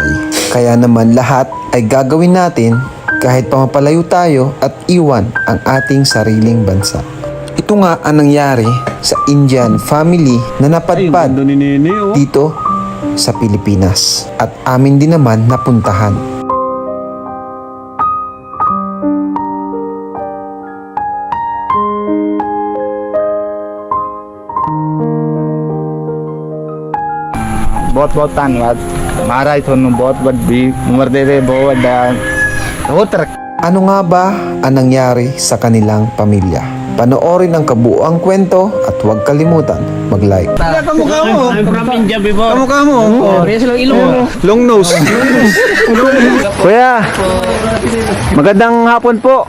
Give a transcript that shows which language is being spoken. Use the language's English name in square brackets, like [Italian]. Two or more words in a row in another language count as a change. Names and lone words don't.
[Filipino] Kaya naman lahat ay gagawin natin kahit pamapalayo tayo at iwan ang ating sariling bansa. Ito nga ang nangyari sa [English] Indian family [Filipino] na napadpad dito sa Pilipinas, at amin din naman napuntahan. [Hindi] बहुत बहुत धन्यवाद महाराज, थोनों बहुत बड़ी उम्र दे रहे, बहुत बड़ा बहुत तरक्की। [Filipino] Ano nga ba ang nangyari sa kanilang pamilya? Panoorin ang kabuuang kwento at huwag kalimutan mag-like. Kamukha mo. Kamukha mo. [English] Long nose. [Filipino] Kuya, magandang hapon po.